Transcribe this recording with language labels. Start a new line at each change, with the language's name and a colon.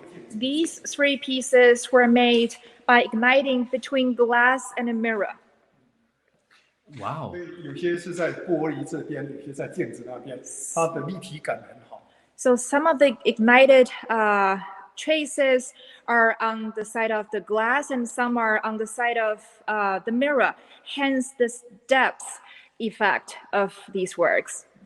English: These 3 pieces were made by igniting between glass and a mirror. Wow.
Chinese: 有些是在玻璃这边，有些在镜子那边，它的立体感很好。
English: So some of the ignited traces are on the side of the glass, and some are on the side of the mirror. Hence, this depth effect of these works.